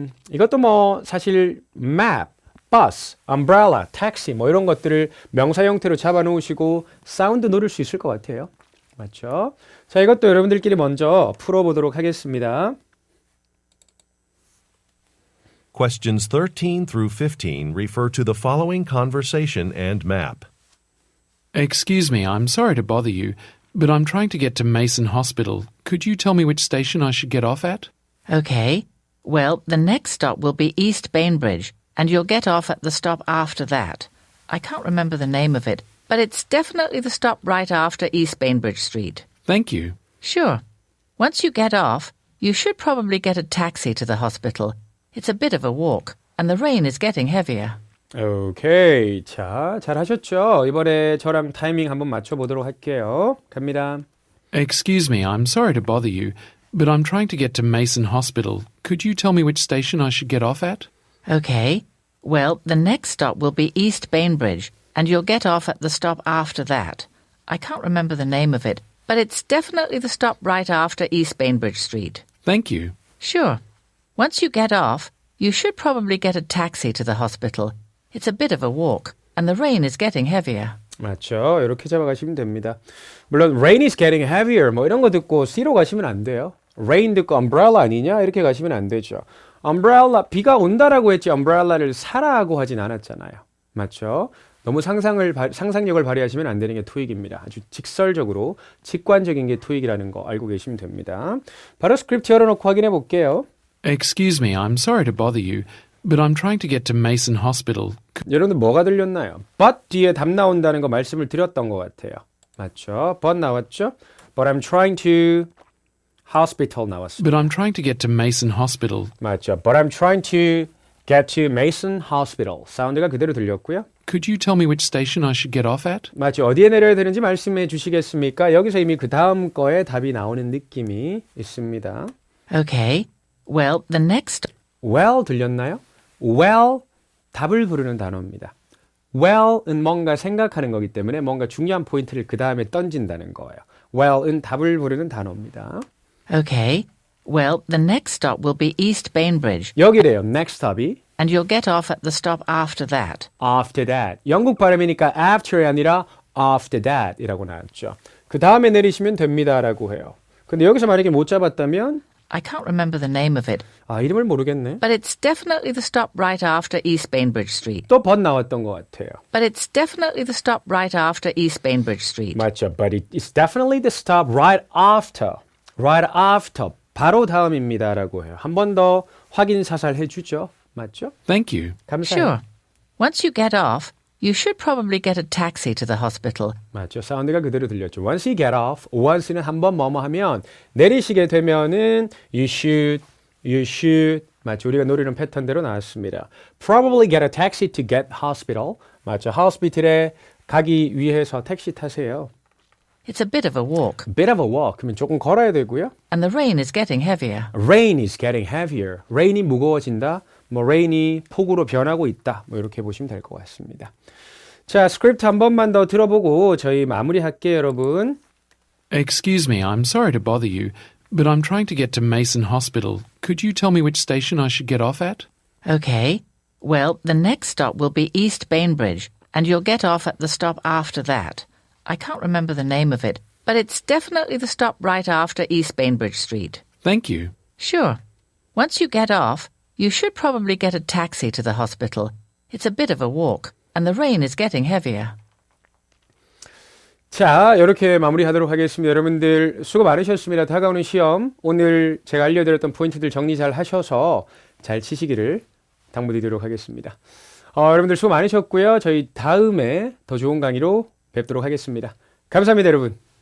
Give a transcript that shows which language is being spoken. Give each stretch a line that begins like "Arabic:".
Korean: 이것도 사실 map, bus, umbrella, taxi 이런 것들을 명사 형태로 잡아놓으시고 사운드 노릴 수 있을 것 같아요. 맞죠? 자, 이것도 여러분들끼리 먼저 풀어보도록 하겠습니다.
English: Questions 13 through 15 refer to the following conversation and map. Excuse me, I'm sorry to bother you, but I'm trying to get to Mason Hospital. Could you tell me which station I should get off at? Okay. Well, the next stop will be East Bainbridge, and you'll get off at the stop after that. I can't remember the name of it, but it's definitely the stop right after East Bainbridge Street. Thank you. Sure. Once you get off, you should probably get a taxi to the hospital. It's a bit of a walk, and the rain is getting heavier.
Korean: 오케이. 자, 잘하셨죠? 이번에 저랑 타이밍 한번 맞춰보도록 할게요. 갑니다.
English: Excuse me, I'm sorry to bother you, but I'm trying to get to Mason Hospital. Could you tell me which station I should get off at? Okay. Well, the next stop will be East Bainbridge, and you'll get off at the stop after that. I can't remember the name of it, but it's definitely the stop right after East Bainbridge Street. Thank you. Sure. Once you get off, you should probably get a taxi to the hospital. It's a bit of a walk, and the rain is getting heavier.
Korean: 맞죠? 이렇게 잡아가시면 됩니다. 물론
English: rain is getting heavier
Korean: 이런 거 듣고 C로 가시면 안 돼요. rain 듣고 umbrella 아니냐? 이렇게 가시면 안 되죠. umbrella, 비가 온다라고 했지 umbrella를 사라고 하진 않았잖아요. 맞죠? 너무 상상력을 발휘하시면 안 되는 게 토익입니다. 아주 직설적으로 직관적인 게 토익이라는 거 알고 계시면 됩니다. 바로 스크립트 열어놓고 확인해 볼게요.
English: Excuse me, I'm sorry to bother you, but I'm trying to get to Mason Hospital.
Korean: 여러분들 뭐가 들렸나요? but 뒤에 답 나온다는 거 말씀을 드렸던 것 같아요. 맞죠? but 나왔죠?
English: But I'm trying to hospital
Korean: 나왔습니다.
English: But I'm trying to get to Mason Hospital.
Korean: 맞죠?
English: But I'm trying to get to Mason Hospital.
Korean: 사운드가 그대로 들렸고요.
English: Could you tell me which station I should get off at?
Korean: 맞죠? 어디에 내려야 되는지 말씀해 주시겠습니까? 여기서 이미 그 다음 거에 답이 나오는 느낌이 있습니다.
English: Okay. Well, the next
Korean: Well 들렸나요? Well, 답을 부르는 단어입니다. Well은 뭔가 생각하는 거기 때문에 뭔가 중요한 포인트를 그 다음에 던진다는 거예요. Well은 답을 부르는 단어입니다.
English: Okay. Well, the next stop will be East Bainbridge,
Korean: 여기래요. Next stop이
English: and you'll get off at the stop after that. after that.
Korean: 영국 발음이니까 after이 아니라 after that 이라고 나왔죠. 그 다음에 내리시면 됩니다라고 해요. 근데 여기서 만약에 못 잡았다면
English: I can't remember the name of it,
Korean: 이름을 모르겠네.
English: but it's definitely the stop right after East Bainbridge Street.
Korean: 또 but 나왔던 것 같아요.
English: But it's definitely the stop right after East Bainbridge Street.
Korean: 맞죠.
English: But it's definitely the stop right after. Right after.
Korean: 바로 다음입니다라고 해요. 한 번 더 확인 사살해 주죠. 맞죠?
English: Thank you.
Korean: 감사해요.
English: Sure. Once you get off, you should probably get a taxi to the hospital.
Korean: 맞죠. 사운드가 그대로 들렸죠.
English: Once you get off,
Korean: once는 한 번 뭐뭐 하면 내리시게 되면은
English: you should
Korean: 맞죠. 우리가 노리는 패턴대로 나왔습니다.
English: Probably get a taxi to get hospital.
Korean: 맞죠. 호스피털에 가기 위해서 택시 타세요.
English: It's a bit of a walk, Bit of a walk.
Korean: 그러면 조금 걸어야 되고요.
English: and the rain is getting heavier. Rain is getting heavier.
Korean: Rain이 무거워진다. 뭐 rain이 폭우로 변하고 있다. 뭐 이렇게 보시면 될 것 같습니다. 자, 스크립트 한 번만 더 들어보고 저희 마무리할게요, 여러분.
English: Excuse me, I'm sorry to bother you, but I'm trying to get to Mason Hospital. Could you tell me which station I should get off at? Okay. Well, the next stop will be East Bainbridge, and you'll get off at the stop after that. I can't remember the name of it, but it's definitely the stop right after East Bainbridge Street. Thank you. Sure. Once you get off, you should probably get a taxi to the hospital. It's a bit of a walk, and the rain is getting heavier.
Korean: 자, 이렇게 마무리하도록 하겠습니다. 여러분들 수고 많으셨습니다. 다가오는 시험 오늘 제가 알려드렸던 포인트들 정리 잘 하셔서 잘 치시기를 당부드리도록 하겠습니다. 여러분들 수고 많으셨고요. 저희 다음에 더 좋은 강의로 뵙도록 하겠습니다. 감사합니다, 여러분.